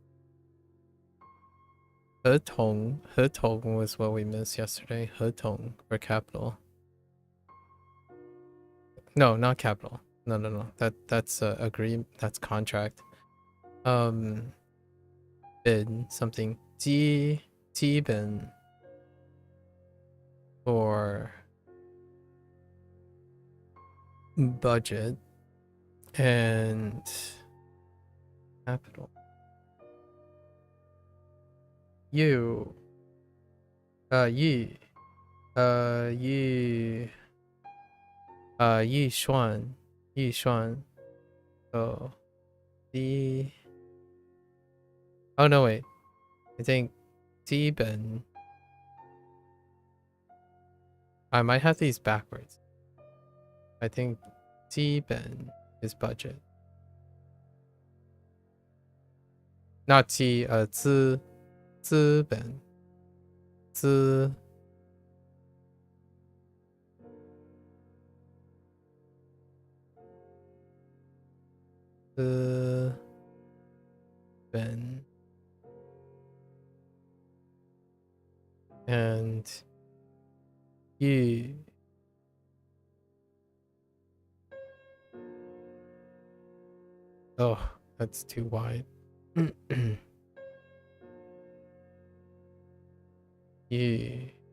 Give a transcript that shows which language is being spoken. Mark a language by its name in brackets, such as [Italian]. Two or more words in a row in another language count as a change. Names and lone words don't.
[English] 合同 was what we missed yesterday. 合同 for capital. No, not capital. No. That's agree. That's contract. Bid something. 基本 for budget and capital. You. Yi. Yi Xuan. So the. Oh no, wait. I think 基本. I might have these backwards. I think 基本 is budget. Not 资本. 资本 and you. Oh, that's too wide. You.